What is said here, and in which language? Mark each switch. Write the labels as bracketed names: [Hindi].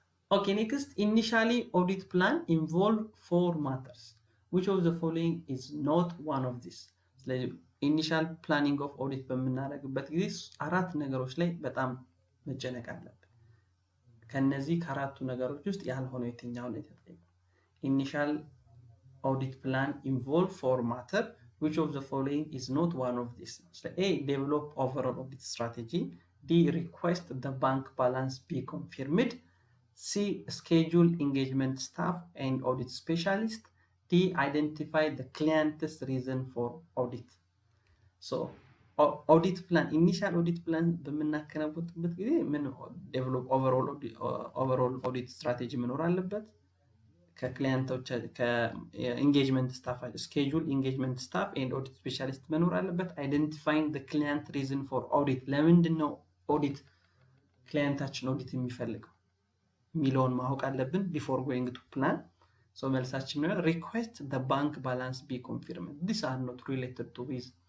[English] Okay next initially audit plan involve four matters which of the following is not one of these [Amharic] ስለዚህ initial planning of audit በመናረግበት ጊዜ አራት ነገሮች ላይ በጣም መጨነቅ አለብን ከነዚህ ከአራቱ ነገሮች ውስጥ ያልሆነው የትኛው ነው የተጠየቀው [English] initial audit plan involve four matters Which of the following is not one of these? So A. Develop overall audit strategy. D. Request the bank balance be confirmed. C. Schedule engagement staff and audit specialist. D. Identify the client's reason for audit. So, audit plan, initial audit plan, [Amharic] በምናከናውንበት ጊዜ ምን [English] develop overall audit strategy [Amharic] መኖር አለበት ከክላይንቶች ከኢንጌጅመንት ስታፍ [English] ስኬጁል ኢንጌጅመንት ስታፍ ኤንድ ኦዲት ስፔሻሊስት [Amharic] መኖር አለበት። [English] አይደንቲፋይንግ ዘ ክላይንት ሪዝን ፎር ኦዲት [Amharic] ለምንድን ነው ኦዲት ክላይንታችን ኦዲት የሚፈልገው የሚለውን ማወቅ አለብን [English] ቢፎር ጎይንግ ቱ ፕላን። [Amharic] ሶ መልሳችን ነው [English] ሪኩዌስት ዘ ባንክ ባላንስ ቢ ኮንፊርምድ ዲስ አር ኖት ሪሌትድ ቱ ዊዝ